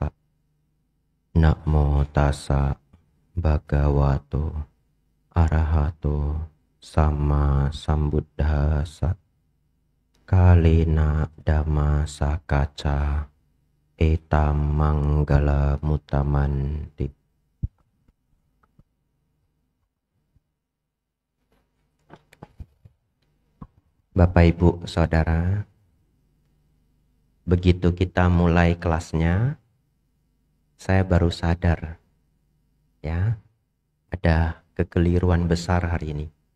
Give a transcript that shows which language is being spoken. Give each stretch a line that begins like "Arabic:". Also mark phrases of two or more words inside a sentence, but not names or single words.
Pali: Namo tassa bhagavato arahato sama sambuddhassa. Kalena dhamma sakaca etam manggala mutamanti.
Indonesian: Bapak Ibu Saudara, begitu kita mulai kelasnya, saya baru sadar ya, ada kekeliruan besar hari ini.